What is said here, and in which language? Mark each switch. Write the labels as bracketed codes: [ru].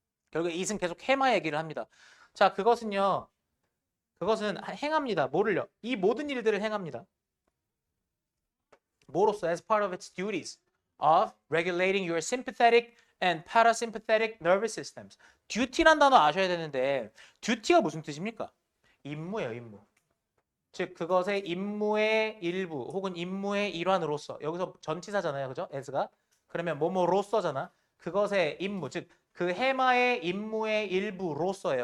[ko] 결국에 it은 계속 해마 얘기를 합니다. 자, 그것은요. 그것은 행합니다. 뭐를요? 이 모든 일들을 행합니다. 뭐로써? [en] As part of its duties of regulating your sympathetic and parasympathetic nervous systems. [ko] duty란 단어 아셔야 되는데 duty가 무슨 뜻입니까? 임무예요, 임무. 즉 그것의 임무의 일부 혹은 임무의 일환으로서 여기서 전치사잖아요. 그죠? as가. 그러면 뭐뭐로서잖아. 그것의 임무, 즉 그 해마의 임무의 일부로서예요.